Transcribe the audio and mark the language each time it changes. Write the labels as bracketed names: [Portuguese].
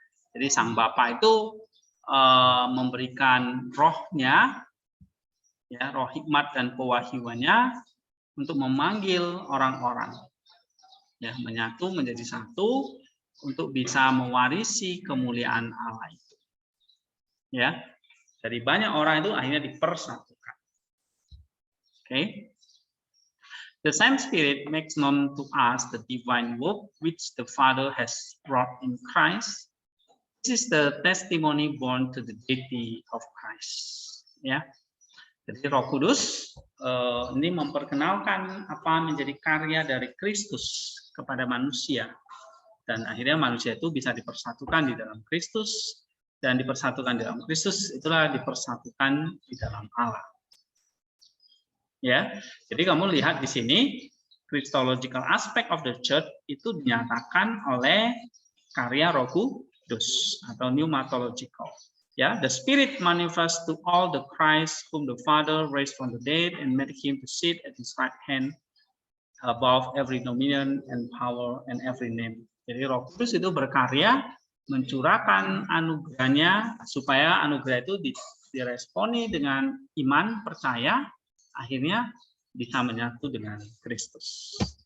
[Indonesian] Jadi Sang Bapa itu memberikan rohnya, ya, roh hikmat dan pewahyuannya untuk memanggil orang-orang, ya, menyatu menjadi satu untuk bisa mewarisi kemuliaan Allah itu. Ya. Dari banyak orang itu akhirnya dipersatukan. Okay. [English] The same Spirit makes known to us the divine work which the Father has wrought in Christ. This is the testimony born to the deity of Christ. [Indonesian] Ya. Jadi Roh Kudus ini memperkenalkan apa menjadi karya dari Kristus kepada manusia. Dan akhirnya manusia itu bisa dipersatukan di dalam Kristus. Dan dipersatukan di dalam Kristus itulah dipersatukan di dalam Allah. Ya, jadi kamu lihat di sini [English] Christological aspect of the church [Indonesian] itu dinyatakan oleh karya Roh Kudus atau pneumatological. [English] Ya, the Spirit manifests to all the Christ whom the Father raised from the dead and made him to sit at his right hand above every dominion and power and every name. [Indonesian] Jadi Roh Kudus itu berkarya mencurahkan anugerahnya supaya anugerah itu diresponi dengan iman, percaya, akhirnya bisa menyatu dengan Kristus.